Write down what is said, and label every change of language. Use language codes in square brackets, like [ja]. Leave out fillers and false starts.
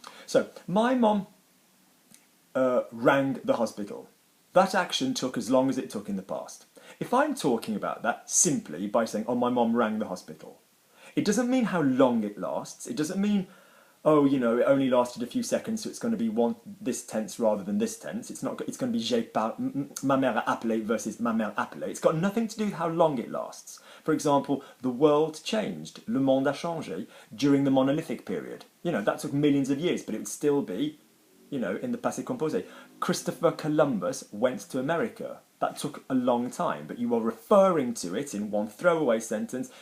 [en] So my mom rang the hospital. That action took as long as it took in the past. If I'm talking about that simply by saying, oh, my mom rang the hospital, it doesn't mean how long it lasts. It doesn't mean oh, you know, it only lasted a few seconds, so it's going to be this tense rather than this tense. It's not. It's going to be [fr] ma mère a appelé versus ma mère appelé. [en] It's got nothing to do with how long it lasts. For example, the world changed, [fr] le monde a changé, [en] during the monolithic period. You know, that took millions of years, but it would still be, you know, in the passé composé. Christopher Columbus went to America. That took a long time, but you are referring to it in one throwaway sentence.